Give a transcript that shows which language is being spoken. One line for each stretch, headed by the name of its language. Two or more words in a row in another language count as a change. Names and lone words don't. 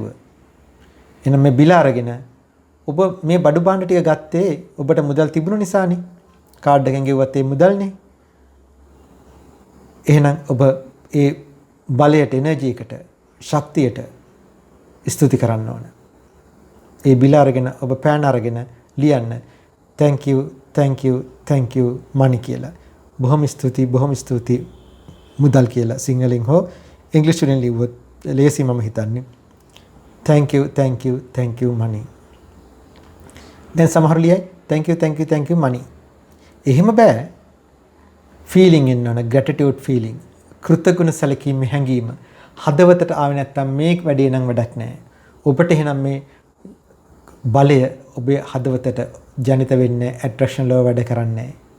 Sinhala: එහෙනම් මේ බිල අරගෙන ඔබ මේ බඩු භාණ්ඩ ටික ගත්තේ ඔබට මුදල් තිබුණු නිසානේ. කාඩ් එකෙන් ගෙවුවත් ඒ මුදල්නේ. එහෙනම් ඔබ ඒ බලයට එනර්ජි එකට ශක්තියට ස්තුති කරන්න ඕන. ඒ බිල අරගෙන ඔබ පෑන් අරගෙන ලියන්න
English: thank you money
Sinhala: කියලා. බොහොම ස්තුතියි මුදල් කියලා සිංහලෙන් හෝ ඉංග්‍රීසි වලින් ලිව්වොත් ලේසි මම හිතන්නේ.
English: thank you money.
Sinhala: දැන් සමහර ලියයි
English: thank you money.
Sinhala: එහෙම බෑ. feeling එන්න ඕන
English: gratitude feeling.
Sinhala: කෘතගුණ සැලකීමේ හැඟීම හදවතට ආවේ නැත්තම් මේ වැඩේ නම් වැඩක් නෑ. ඔබට එහෙනම් මේ බලය ඔබේ හදවතට ජනිත වෙන්නේ ඇට්‍රැක්ෂන් ලෝ වැඩ කරන්නේ.